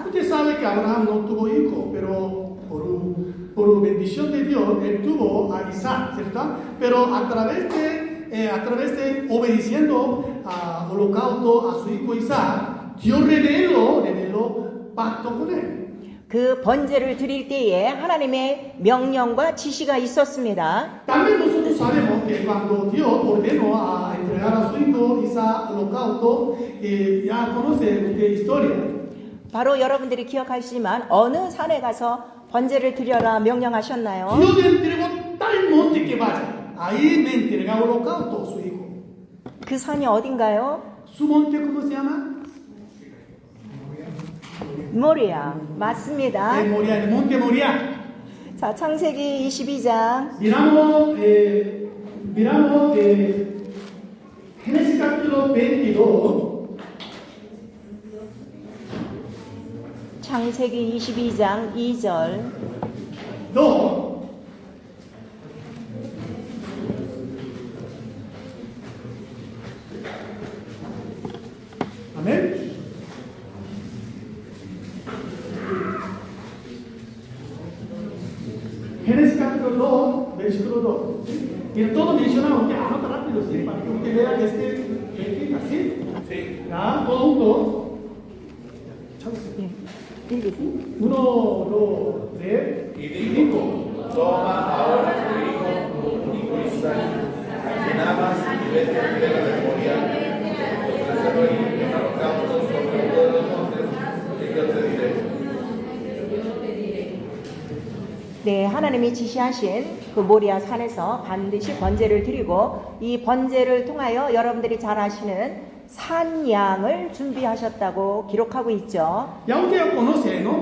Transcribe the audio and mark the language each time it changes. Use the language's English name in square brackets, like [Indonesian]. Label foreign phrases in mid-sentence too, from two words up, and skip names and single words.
[Spanish] Usted sabe que Abraham no tuvo hijo, pero por bendición de Dios, él tuvo a Isaac, ¿cierto? Pero a través de obedeciendo a holocausto a su hijo Isaac, Dios reveló pacto con él. [Korean] 그 번제를 드릴 때에 하나님의 명령과 지시가 있었습니다. [Spanish] También nosotros sabemos que cuando Dios ordenó a entregar a su hijo Isaac holocausto, ya conoce la historia. [Korean] 바로 여러분들이 기억하시지만 어느 산에 가서 번제를 드려라 명령하셨나요? [Spanish] Dios le entregó tal monte que vaya. ahí me entregaba holocausto su hijo. [Korean] 그 산이 어딘가요? [Spanish] ¿Su monte cómo se llama? [Korean] 모리아. 맞습니다. [Spanish] El monte Moriah. [Korean] 자, 창세기 22장 [Spanish] Miramos Génesis capítulo 22. [Korean] 창세기 22장 2절 2. [Spanish] Amén. Génesis capítulo 2, versículo 2. ¿Sí? Tiene todo mencionado, usted anota rápido, ¿sí? Para que usted vea que ¿sí? Sí. Ya, todo junto. [Korean] 예, 읽으세요. [Spanish] 1, 2, 3. Y dijo, toma ahora tu hijo Isaac, a quien amas, y vete a tierra de Moriah, ofrécelo en holocausto sobre uno de los montes, y yo te diré. [Korean] 네, 하나님이 지시하신 그 모리아 산에서 반드시 번제를 드리고 이 번제를 통하여 여러분들이 잘 아시는 산양을 준비하셨다고 기록하고 있죠. [Spanish] Ya usted conoce, ¿no?